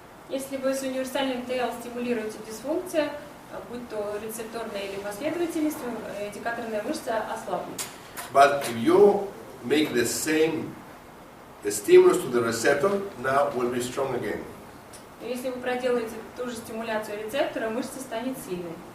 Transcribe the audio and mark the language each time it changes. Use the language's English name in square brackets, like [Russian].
[Russian] Если вы с универсальным TL стимулируете дисфункцию, будь то рецепторная или последовательность, индикаторная мышца ослабнет. [English] But if you make the same stimulus to the receptor, now will be strong again. [Russian] Но если вы проделаете ту же стимуляцию рецептора, мышца станет сильной.